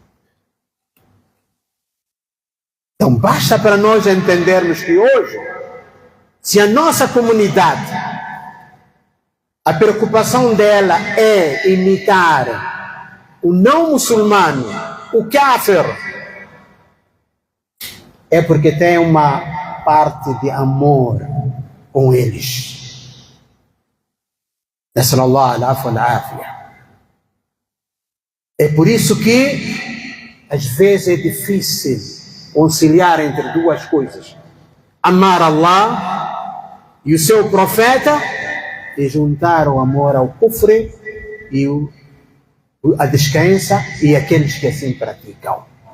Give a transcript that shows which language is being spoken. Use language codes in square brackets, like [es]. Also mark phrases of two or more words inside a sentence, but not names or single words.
[pt] Então basta para nós entendermos que hoje, se a nossa comunidade, a preocupação dela é imitar o não muçulmano, o kafir, é porque tem uma parte de amor com eles. [ar] نسأل الله العفو والعافية. [pt] É por isso que às vezes é difícil conciliar entre duas coisas: amar Allah e o seu profeta, e juntar o amor ao kufre e a descrença e aqueles que assim praticam.